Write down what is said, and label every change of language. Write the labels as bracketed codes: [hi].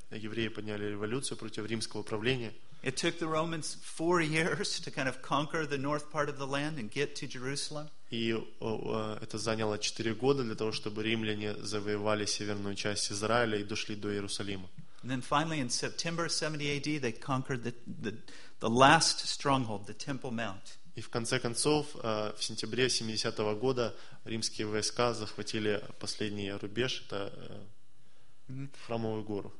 [ru] Евреи подняли революцию против римского правления. [en] It took the Romans 4 years to kind of conquer the north part of the land and get to Jerusalem. [ru] И это заняло 4 года для того, чтобы римляне завоевали северную часть Израиля и дошли до Иерусалима. [en] And then finally, in September 70 AD, they conquered the last stronghold, the Temple Mount. [ru] И в конце концов, в сентябре 70-го года римские войска захватили последний рубеж, это Храмовую гору.